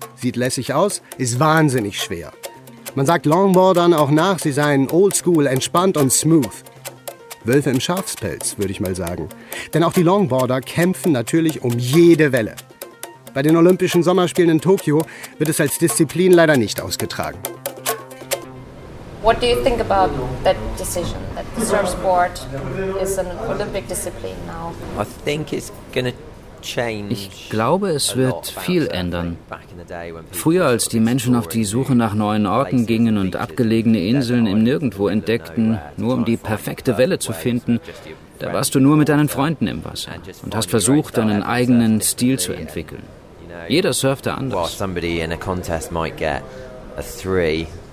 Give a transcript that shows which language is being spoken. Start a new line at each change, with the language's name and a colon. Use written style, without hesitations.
German: Sieht lässig aus, ist wahnsinnig schwer. Man sagt Longboardern auch nach, sie seien oldschool, entspannt und smooth. Wölfe im Schafspelz, würde ich mal sagen. Denn auch die Longboarder kämpfen natürlich um jede Welle. Bei den Olympischen Sommerspielen in Tokio wird es als Disziplin leider nicht ausgetragen.
English: What do you think about that decision, that the surfboard is an Olympic discipline now? I think it's gonna change.
German: Ich glaube, es wird viel ändern. Früher, als die Menschen auf die Suche nach neuen Orten gingen und abgelegene Inseln im Nirgendwo entdeckten, nur um die perfekte Welle zu finden, da warst du nur mit deinen Freunden im Wasser und hast versucht, deinen eigenen Stil zu entwickeln. Jeder surfte anders.
English: While somebody in a contest might get a three.